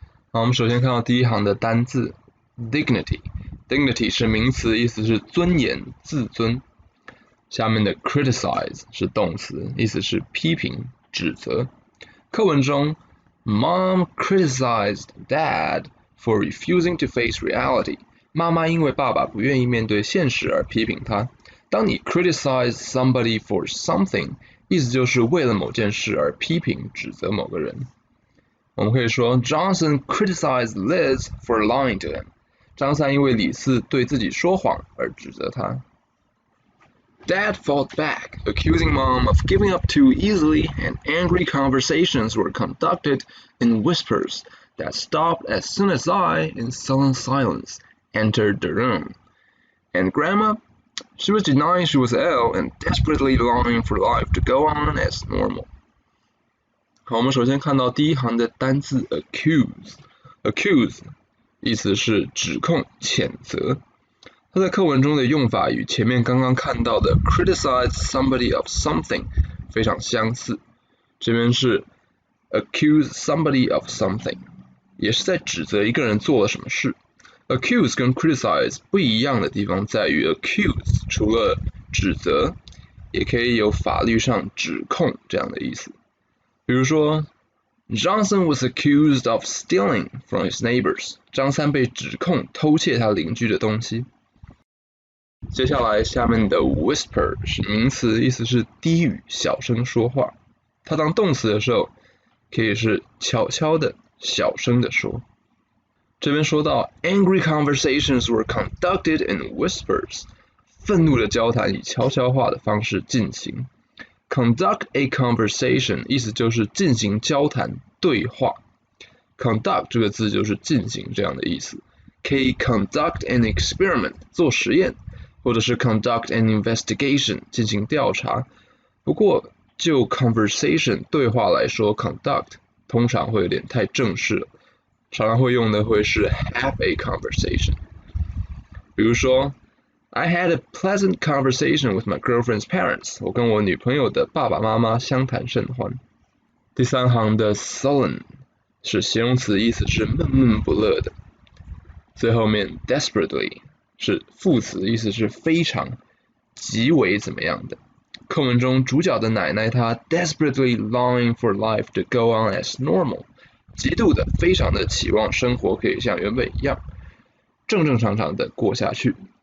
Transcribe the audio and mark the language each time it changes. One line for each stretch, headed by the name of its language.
Chinese: 好，我们首先看到第一行的单字 dignity 是名词，意思是尊严、自尊。下面的 criticize 是动词，意思是批评、指责。课文中
English: Mom criticized Dad for refusing to face reality。
Chinese: 妈妈因为爸爸不愿意面对现实而批评他。当你
English: criticize somebody for something，
Chinese: 意思就是为了某件事而批评指责某个人。我们可以说
English: Johnson criticized Liz for lying to him。
Chinese: 张三因为李四对自己说谎而指责他。
English: Dad fought back, accusing Mom of giving up too easily, and angry conversations were conducted in whispers that stopped as soon as I, in sullen silence, entered the room. And Grandma?She was denying she was ill and desperately longing for life to go on as normal.
Chinese: 好，我们首先看到第一行的单字 accuse 意思是指控、谴责。它在课文中的用法与前面刚刚看到的
English: criticize somebody of something
Chinese: 非常相似。这边是
English: accuse somebody of something，
Chinese: 也是在指责一个人做了什么事。 Accuse 跟 criticize 不一样的地方在于 accuse 除了指责，也可以有法律上指控这样的意思。比如说
English: Johnson was accused of stealing from his neighbors。
Chinese: 张三被指控偷窃他邻居的东西。接下来下面的 whisper 是名词，意思是低语、小声说话。它当动词的时候，可以是悄悄的、小声的说。这边说到
English: angry conversations were conducted in whispers，
Chinese: 愤怒的交谈以悄悄话的方式进行。
English: Conduct a conversation
Chinese: 意思就是进行交谈、对话。 Conduct 这个字就是进行这样的意思。可以
English: conduct an experiment
Chinese: 做实验，或者是
English: conduct an investigation
Chinese: 进行调查。不过就 conversation 对话来说 conduct 通常会有点太正式了，常常会用的会是
English: have a conversation。
Chinese: 比如说
English: I had a pleasant conversation with my girlfriend's parents，
Chinese: 我跟我女朋友的爸爸妈妈相谈甚欢。第三行的 sullen 是形容词，意思是闷闷不乐的。最后面 desperately 是副词，意思是非常、极为怎么样的。课文中主角的奶奶她
English: desperately longing for life to go on as normal，
Chinese: 极度的、非常的期望生活可以像原本一样，正正常常的过下去。